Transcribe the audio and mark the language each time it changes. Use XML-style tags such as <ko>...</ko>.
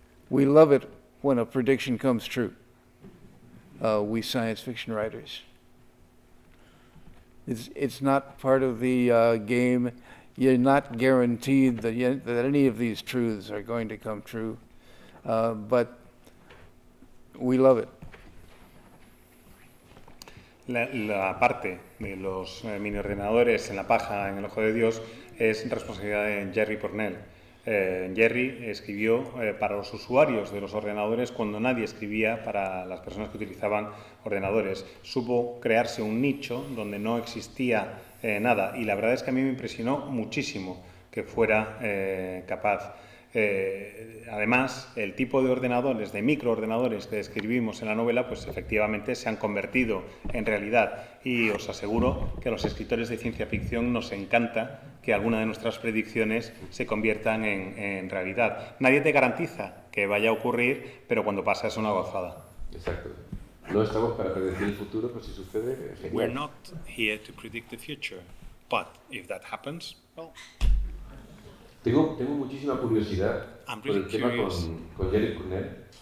<en>We love it when a prediction comes true. We science fiction writers. It's not part of the game. You're not guaranteed that any of these truths are going to come true, but we love it.</en> <es>La parte de los mini ordenadores en la paja en el ojo de Dios es responsabilidad de Jerry Pournelle. Jerry escribió para los usuarios de los ordenadores cuando nadie escribía para las personas que utilizaban ordenadores. Supo crearse un nicho donde no existía nada y la verdad es que a mí me impresionó muchísimo que fuera capaz. Además, el tipo de ordenadores, de microordenadores que describimos en la novela, pues efectivamente se han convertido en realidad y os aseguro que a los escritores de ciencia ficción nos encanta que alguna de nuestras predicciones se conviertan en realidad. Nadie te garantiza que vaya a ocurrir, pero cuando pasa es una gozada. Exacto. No estamos para predecir el futuro, pero si sucede, genial.</es> <en>We're not here to predict the future, but if that happens, well...</en> <es>Tengo muchísima curiosidad por el tema con Jerry Pournelle.</es>